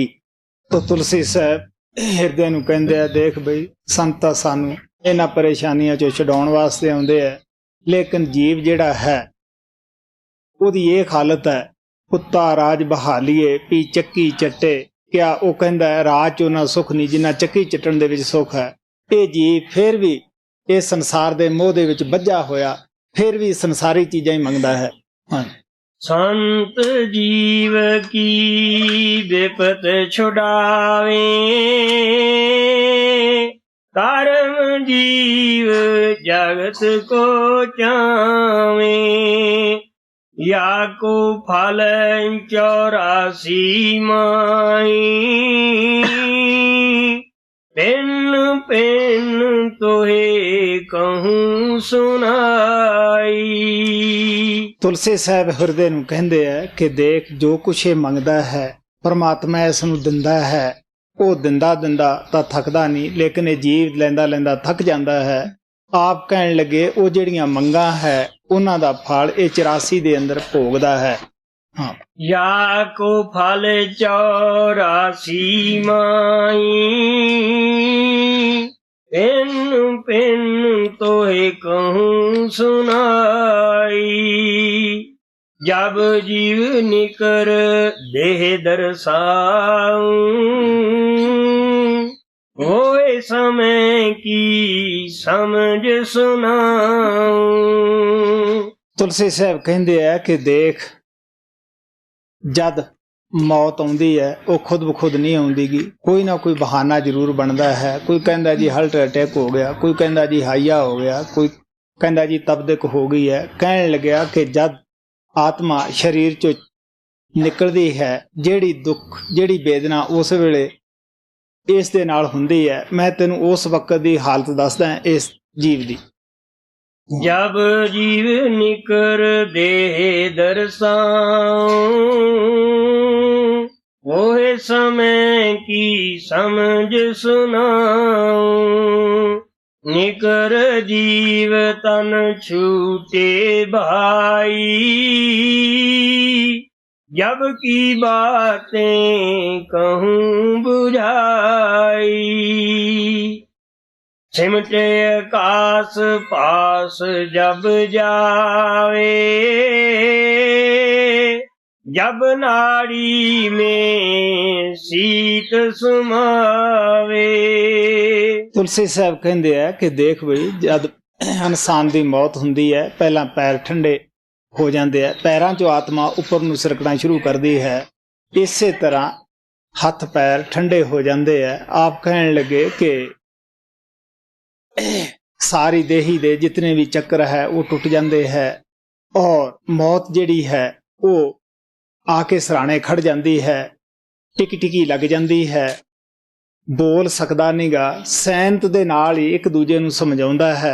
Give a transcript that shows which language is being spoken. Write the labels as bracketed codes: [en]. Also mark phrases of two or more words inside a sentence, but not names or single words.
[pa] ਤਾਂ ਤੁਲਸੀ ਸਾਹਿਬ ਹਿਰਦੇ ਨੂੰ ਕਹਿੰਦੇ ਆ, ਦੇਖ ਬਈ ਸੰਤ ਸਾਨੂੰ ਇਹਨਾਂ ਪਰੇਸ਼ਾਨੀਆਂ ਚੋਂ ਛਡਾਉਣ ਵਾਸਤੇ ਆਉਂਦੇ ਆ, ਲੇਕਿਨ ਜੀਵ ਜਿਹੜਾ ਹੈ ਉਹਦੀ ਇਹ ਹਾਲਤ ਹੈ, ਕੁੱਤਾ ਰਾਜ ਬਹਾਲੀਏ ਪੀ ਚੱਕੀ ਚੱਟੇ। ਕਿਆ ਉਹ ਕਹਿੰਦਾ ਹੈ ਰਾਜ 'ਚ ਉਹਨਾਂ ਸੁੱਖ ਨਹੀਂ ਜਿੰਨਾ ਚੱਕੀ ਚੱਟਣ ਦੇ ਵਿੱਚ ਸੁੱਖ ਹੈ। ਇਹ ਜੀਵ ਫਿਰ ਵੀ ਇਸ ਸੰਸਾਰ ਦੇ ਮੋਹ ਦੇ ਵਿੱਚ ਬੱਝਾ ਹੋਇਆ, ਫਿਰ ਵੀ ਸੰਸਾਰੀ ਚੀਜ਼ਾਂ ਹੀ ਮੰਗਦਾ ਹੈ। ਹਾਂ, [hi] संत जीव की विपत छुड़ावे, कर्म जीव जगत को चावे, या को फल 84 माई, पिन पिन तोहे कहूँ सुनाई। [pa] ਤੁਲਸੀ ਸਾਹਿਬ ਹਿਰਦੇ ਨੂੰ ਕਹਿੰਦੇ ਆ ਕਿ ਦੇਖ ਜੋ ਕੁਛ ਇਹ ਮੰਗਦਾ ਹੈ ਪਰਮਾਤਮਾ ਇਸ ਨੂੰ ਦਿੰਦਾ ਹੈ। ਉਹ ਦਿੰਦਾ ਤਾਂ ਥੱਕਦਾ ਨਹੀਂ, ਲੇਕਿਨ ਇਹ ਜੀਵ ਲੈਂਦਾ ਲੈਂਦਾ ਥੱਕ ਜਾਂਦਾ ਹੈ। ਆਪ ਕਹਿਣ ਲੱਗੇ ਉਹ ਜਿਹੜੀਆਂ ਮੰਗਾਂ ਹੈ ਉਹਨਾਂ ਦਾ ਫਲ ਇਹ 84 ਦੇ ਅੰਦਰ ਭੋਗਦਾ ਹੈ। ਹਾਂ, [hi] या को फल 84 माई, पिन पिन तोहे कहूँ सुनाई। जब जीव निकर देह दर्शाऊं, होए समय की समझ सुनाऊं। [pa] ਤੁਲਸੀ ਸਾਹਿਬ ਕਹਿੰਦੇ ਆ ਕਿ ਦੇਖ ਜਦ ਮੌਤ ਆਉਂਦੀ ਹੈ ਉਹ ਖੁਦ ਬਖੁਦ ਨਹੀਂ ਆਉਂਦੀਗੀ, ਕੋਈ ਨਾ ਕੋਈ ਬਹਾਨਾ ਜ਼ਰੂਰ ਬਣਦਾ ਹੈ। ਕੋਈ ਕਹਿੰਦਾ ਜੀ [en] heart attack [pa] ਹੋ ਗਿਆ, ਕੋਈ ਕਹਿੰਦਾ ਜੀ ਹਾਈਆ ਹੋ ਗਿਆ, ਕੋਈ ਕਹਿੰਦਾ ਜੀ ਤਬਦਿਕ ਹੋ ਗਈ ਹੈ। ਕਹਿਣ ਲੱਗਿਆ ਕਿ ਜਦ ਆਤਮਾ ਸਰੀਰ ਚੋਂ ਨਿਕਲਦੀ ਹੈ, ਜਿਹੜੀ ਦੁੱਖ ਜਿਹੜੀ ਵੇਦਨਾ ਉਸ ਵੇਲੇ ਇਸ ਦੇ ਨਾਲ ਹੁੰਦੀ ਹੈ, ਮੈਂ ਤੈਨੂੰ ਉਸ ਵਕਤ ਦੀ ਹਾਲਤ ਦੱਸਦਾ ਇਸ ਜੀਵ ਦੀ। [hi] जब जीव निकर देह दर्शाऊं, होए समय की समझ सुनाऊं। निकर जीव तन छूटे भाई, जब की बातें कहूँ बुझाई, सिमटे आकाश पास जब जावे, जब नाड़ी में शीत समावे। [pa] ਤੁਲਸੀ ਸਾਹਿਬ ਕਹਿੰਦੇ ਆ ਕਿ ਦੇਖ ਬਈ, ਜਦ ਇਨਸਾਨ ਦੀ ਮੌਤ ਹੁੰਦੀ ਹੈ ਪਹਿਲਾਂ ਪੈਰ ਠੰਡੇ ਹੋ ਜਾਂਦੇ ਆ, ਪੈਰਾਂ 'ਚੋਂ ਆਤਮਾ ਉੱਪਰ ਨੂੰ ਸਰਕਣਾ ਸ਼ੁਰੂ ਕਰਦੀ ਹੈ, ਇਸੇ ਤਰ੍ਹਾਂ ਹੱਥ ਪੈਰ ਠੰਡੇ ਹੋ ਜਾਂਦੇ ਆ। ਆਪ ਕਹਿਣ ਲੱਗੇ ਕਿ ਸਾਰੀ ਦੇਹੀ ਦੇ ਜਿਤਨੇ ਵੀ ਚੱਕਰ ਹੈ ਉਹ ਟੁੱਟ ਜਾਂਦੇ ਹੈ, ਔਰ ਮੌਤ ਜਿਹੜੀ ਹੈ ਉਹ ਆ ਕੇ ਸਰਾਣੇ ਖੜ ਜਾਂਦੀ ਹੈ, ਟਿਕੀ ਟਿਕੀ ਲੱਗ ਜਾਂਦੀ ਹੈ, ਬੋਲ ਸਕਦਾ ਨਹੀਂਗਾ, ਸੈਂਤ ਦੇ ਨਾਲ ਹੀ ਇੱਕ ਦੂਜੇ ਨੂੰ ਸਮਝਾਉਂਦਾ ਹੈ।